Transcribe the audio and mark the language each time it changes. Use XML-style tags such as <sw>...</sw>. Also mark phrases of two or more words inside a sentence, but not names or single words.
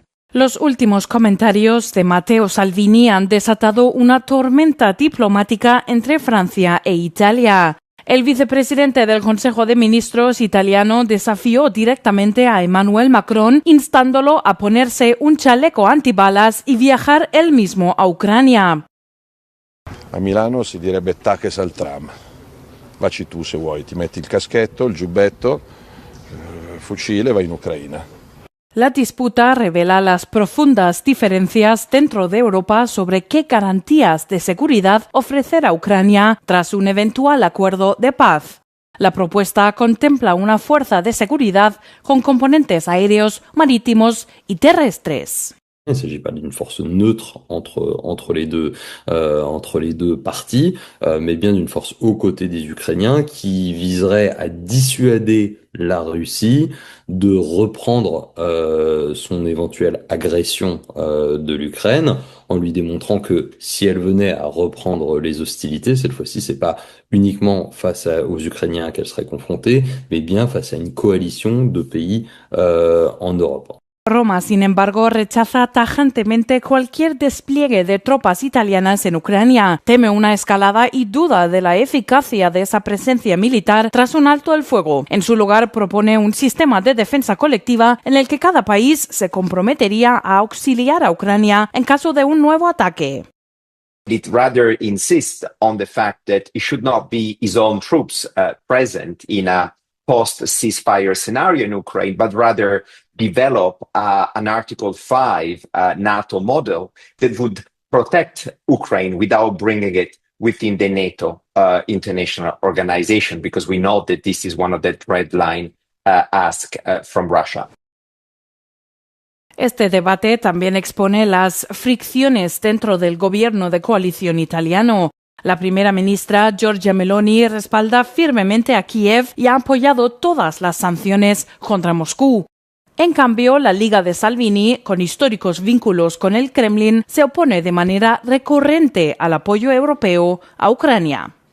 <es>Los últimos comentarios de Matteo Salvini han desatado una tormenta diplomática entre Francia e Italia. El vicepresidente del Consejo de Ministros italiano desafió directamente a Emmanuel Macron, instándolo a ponerse un chaleco antibalas y viajar él mismo a Ucrania.</es> <it>A Milano si direbbe</it> <lmo>taches al tram.</lmo> <it>Vacci tu se vuoi, ti metti il caschetto, il giubbetto, fucile e vai in Ucraina.</it> <es>La disputa revela las profundas diferencias dentro de Europa sobre qué garantías de seguridad ofrecer a Ucrania tras un eventual acuerdo de paz. La propuesta contempla una fuerza de seguridad con componentes aéreos, marítimos y terrestres.</es> <fr>Il ne s'agit pas d'une force neutre entre les deux parties, mais bien d'une force aux côtés des Ukrainiens qui viserait à dissuader la Russie de reprendre son éventuelle agression de l'Ukraine, en lui démontrant que si elle venait à reprendre les hostilités, cette fois-ci c'est pas uniquement face aux Ukrainiens qu'elle serait confrontée, mais bien face à une coalition de pays en Europe.</fr> <es>Roma, sin embargo, rechaza tajantemente cualquier despliegue de tropas italianas en Ucrania. Teme una escalada y duda de la eficacia de esa presencia militar tras un alto el fuego. En su lugar, propone un sistema de defensa colectiva en el que cada país se comprometería a auxiliar a Ucrania en caso de un nuevo ataque.</es> <en>It rather insists on the fact that it should not be its own troops present in a post-ceasefire scenario in Ukraine, but rather develop an Article 5 NATO model that would protect Ukraine without bringing it within the NATO international organization, because we know that this is one of the red line asks from Russia.</en> <es>Este debate también expone las fricciones dentro del gobierno de coalición italiano. La primera ministra Giorgia Meloni respalda firmemente a Kiev y ha apoyado todas las sanciones contra Moscú. En cambio, la Liga de Salvini, con históricos vínculos con el Kremlin, se opone de manera recurrente al apoyo europeo a Ucrania.</es>